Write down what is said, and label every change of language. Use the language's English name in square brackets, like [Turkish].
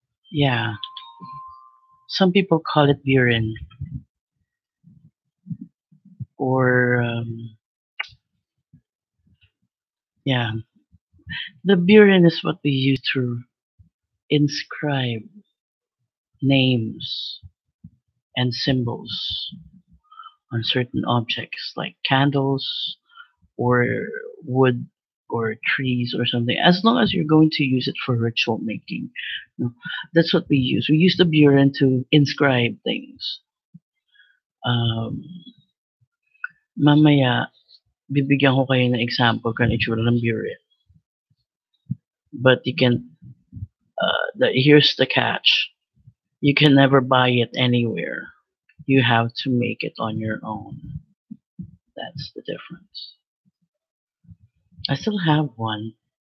[English] Yeah, some people call it burin, or yeah, the burin is what we use to inscribe names and symbols on certain objects like candles or wood or trees or something, as long as you're going to use it for ritual making. No, that's what we use. We use the burin to inscribe things. [Filipino] Um, Mamaya, bibigyan ko kayo ng example kung ano itsura ng burin. [English] But you can, here's the catch. You can never buy it anywhere. You have to make it on your own. That's the difference. I still have one.